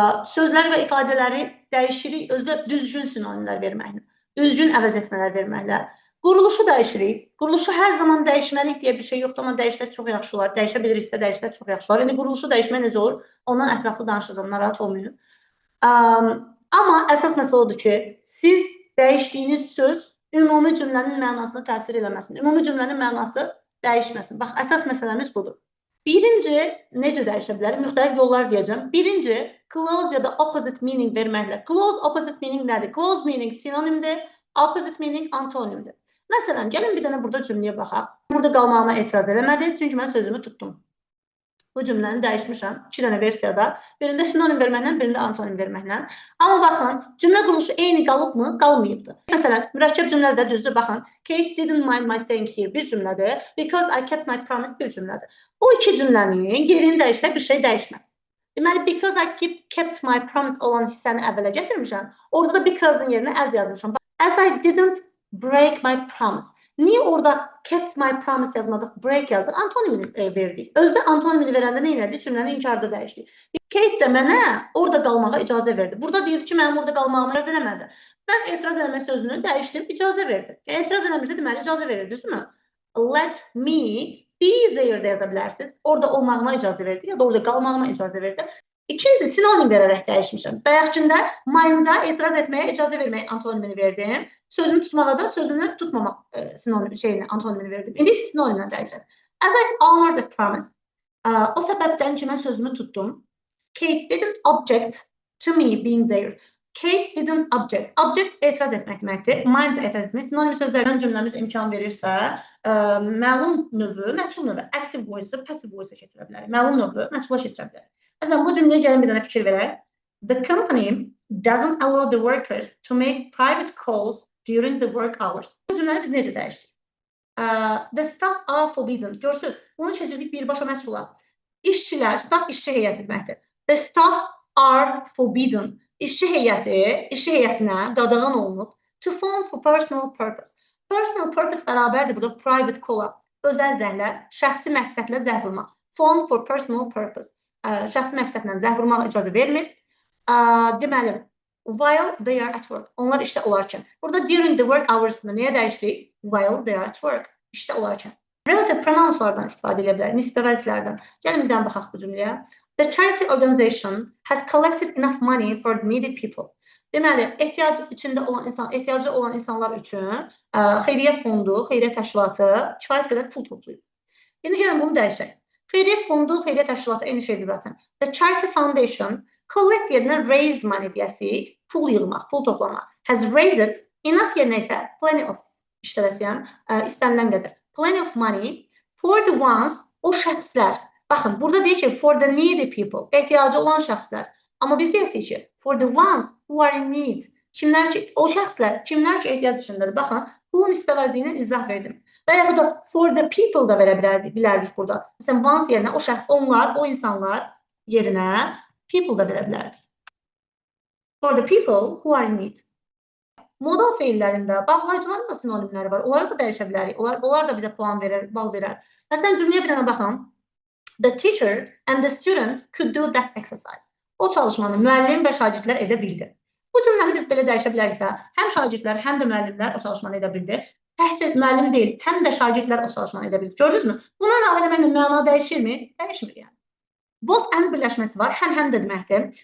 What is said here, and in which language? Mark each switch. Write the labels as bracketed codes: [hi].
[az] Sözlər və ifadələri dəyişirik, özdə düzgün sinonimlər verməklə, düzgün əvəz etmələr verməklə. Quruluşu dəyişirik. Quruluşu hər zaman dəyişməliyik deyə bir şey yoxdur, amma dəyişsə çox yaxşı olar. Dəyişə biliriksə dəyişsə çox yaxşı olar. İndi quruluşu dəyişmək necə olur? Ondan ətraflı danışacağım, narahat olmayın. Amma əsas məsələ odur ki, siz dəyişdiyiniz söz ümumi cümlənin mənasına təsir eləməsin. Ümumi cümlənin mənası dəyişməsin. Bax, əsas məsələmiz budur. Birinci, necə dəyişə bilər? Müxtəlif yollar deyəcəm. Birinci, close ya da opposite meaning verməklə. Close, opposite meaning nədir? Close meaning sinonimdir, opposite meaning antonimdir. Məsələn, gəlin bir dənə burada cümləyə baxaq. Burada qalmağıma etiraz eləmədi, çünki mən sözümü tutdum. Bu cümləni dəyişmişəm 2 dənə versiyada. Birində sinonim verməklə, birində antonim verməklə. Amma baxın, cümlə quruluşu eyni qalıbmı? Qalmayıbdır. Məsələn, mürəkkəb cümlədə düzdür, baxın. [en] Kate didn't mind my staying here [az] bir cümlədir. [en] Because I kept my promise bir cümlədir. [az] O iki cümlənin yerini dəyişsə bir şey dəyişməz. Deməli, [en] because I kept my promise [az] olan hissəni əvvələ gətirmişəm. Orada da because'ın yerinə as yazmışam. [en] As I didn't break my promise. [az] Niye orada [en] kept my promise [az] yazmadık, break yazdık, antonimini verdik. Özdə antonimini verəndə nə elədik? Cümləni inkarda dəyişdik. Kate də mənə orada qalmağa icazə verdi. Burada deyir ki, mənim orada qalmağıma icazə eləmədi. Mən etiraz eləmə sözünü dəyişdim, icazə verdi. Etiraz eləmirsə deməli icazə verir, düzdürmü? [en] Let me be there [az] də yaza bilərsiniz. Orada olmağıma icazə verdi ya da orada qalmağıma icazə verdi. İkinci, sinonim verərək dəyişmişəm. Bayaqkında mine'da etiraz etməyə icazə verməyə antonimini verdim. Sözünü tutmağa da sözünü tutmamaq antonimini verdim. İndi isə sinonimlə dəyişəm. [en] As I honor the promise. [az] O səbəbdən ki, mən sözümü tutdum. [en] Kate didn't object to me being there. Kate didn't object. [az] Object etiraz etmək deməkdir. Mind etiraz etmək. Sinonim sözlərdən cümləmiz imkan verirsə, məlum növü, məchul növü, active voice-ı, passive voice-ı keçirə bilərik. Məlum növü, məchula keçirə bilərik. Məsələn, bu cümləyə gəlin bir dənə fikir verək. [en] The company doesn't allow the workers to make private calls during the work hours. [az] Bu cümləni biz necə dəyişdik? [en] The staff are forbidden. [az] Görürsünüz, bunu çəkirdik birbaşa məchula. İşçilər, staff işçi heyəti deməkdir. [en] The staff are forbidden. [az] İşçi heyətinə qadağan olunub [en] to phone for personal purpose. [az] Personal purpose bərabərdir burada private call-a. Özəl zəhlə, şəxsi məqsədlə zəng vurmaq. [en] Phone for personal purpose. [az] Şəxsi məqsədlə zəng vurmağa icazə vermir. Deməli, [en] while they are at work. [az] Onlar işdə olarkən. Burada [en] during the work hours- [az] ını nəyə dəyişdik? [en] While they are at work. [az] İşdə olarkən. Relative pronounslardan istifadə edə bilər, nisbə vəziflərdən. Gəlin bir dənə baxaq bu cümləyə. [en] The charity organization has collected enough money for the needy people. [az] Deməli, ehtiyacı olan insanlar üçün xeyriyyə fondu, xeyriyyə təşkilatı kifayət qədər pul toplayıb. İndi gəlin bunu dəyişək. Xeyriyyə fondu, xeyriyyə təşkilatı eyni şeydir zaten. The charity foundation collect yerinə [en] raise money [az] deyəsik, pul yığmaq, pul toplamaq. Has raised enough yerinə isə plenty of işlədəsiyəm, istənilən qədər. [en] Plenty of money for the ones, [az] o şəxslər. Baxın, burada deyir ki, [en] for the needy people, [az] ehtiyacı olan şəxslər. Amma biz deyəsik ki, [en] for the ones who are in need. [az] Kimlər ki, o şəxslər, kimlər ki, ehtiyac içindədir. Baxın, bu nisbə vəziyinə izah verdim. Və ya burada for the people da verə bilərdik burada. Məsələn, ones yerinə o şəxs, onlar, o insanlar yerinə people da verə bilərdik. [en] For the people who are in need. [az] Modal feillərində bağlayıcıların da sinonimləri var. Onları da dəyişə bilərik. Onlar da bizə puan verir, bal verər. Məsələn, cümləyə bir dənə baxın. [en] The teacher and the students could do that exercise. [az] O çalışmanı müəllim və şagirdlər edə bildi. Bu cümləni biz belə dəyişə bilərik də. Həm şagirdlər, həm də müəllimlər o çalışmanı edə bildi. Təkcə müəllim deyil, həm də şagirdlər o çalışmanı edə bildi. Gördünüzmü? Buna əlavə eləməklə məna dəyişirmi? Dəyişmir yəni. Both and birləşməsi var. Həm də deməkdir.